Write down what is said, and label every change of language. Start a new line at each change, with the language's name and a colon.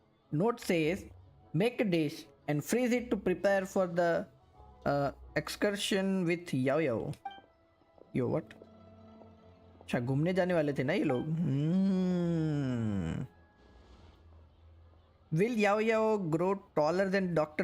English: Note says make a dish and freeze it to prepare for the excursion with Yao Yao. Yo what?
Hindi: अच्छा घूमने जाने वाले थे ना ये लोग।
English: Will Yao Yao grow taller than Dr.